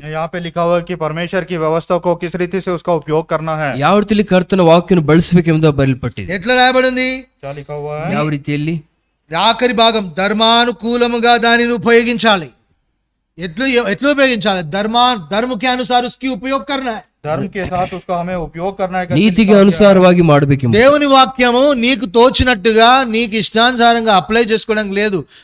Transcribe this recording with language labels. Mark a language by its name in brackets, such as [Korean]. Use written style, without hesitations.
[Hindi] यहाँ पे लिखा हुआ है कि परमेश्वर की व्यवस्था को किस रीति से उसका उपयोग करना है। [Kannada] ಯಾವ ರೀತಿಯಲ್ಲಿ ಕರ್ತನ ವಾಕ್ಯವನ್ನು ಬಳಸಬೇಕೆಂಬುದು ಬರೆಯಲ್ಪಟ್ಟಿದೆ. [Telugu] ఎట్లా రాయబడింది? [Hindi] क्या लिखा हुआ है? [Kannada] ಯಾವ ರೀತಿಯಲ್ಲಿ? [Telugu] ఆఖరి భాగం ధర్మానుకూలముగా దానిని ఉపయోగించాలి. ఎట్లా ఉపయోగించాలి? [Hindi] धर्म के अनुसार उसकी उपयोग करना है. धर्म के साथ उसका हमें उपयोग करना है। [Telugu] నీతికి [Kannada] అనుసారವಾಗಿ ಮಾಡಬೇಕೆಂಬ [Telugu] దేవుని వాక్యము నీకు తోచినట్టుగా నీకు ఇష్టానుసారంగా అప్లై చేసుకోవడానికి లేదు.